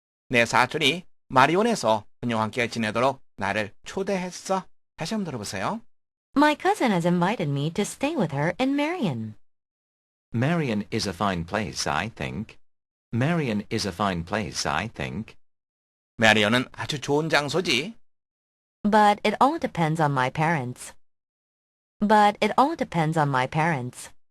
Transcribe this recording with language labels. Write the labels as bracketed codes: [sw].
[ko] 내 사촌이 마리온에서 그녀와 함께 지내도록 나를 초대했어. 다시 한번 들어보세요. [en] My cousin has invited me to stay with her in Marion. Marion is a fine place, I think. Marion is a fine place, I think. [ko] 메리온은 아주 좋은 장소지. [en] But it all depends on my parents. But it all depends on my parents.